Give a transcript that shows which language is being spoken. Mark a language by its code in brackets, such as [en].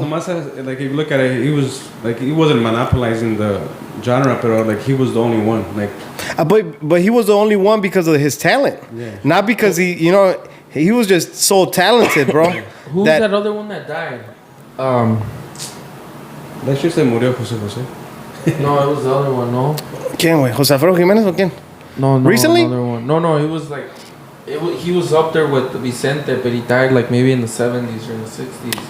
[en] Nomás, like, if you look at it, he wasn't monopolizing the genre, but like he was the only one. Like, But he was the only one because of his talent. Yeah. Not because he was just so talented, bro. Who's that other one that died? that shit [es] se murió Jose Jose. [en] No, it was the other one. No, [es] ¿Quién, güey? ¿José Alfredo Jiménez o quién? [en] no, Recently? another one. No, he was like, he was up there with Vicente, but he died like maybe in the 70s or in the 60s.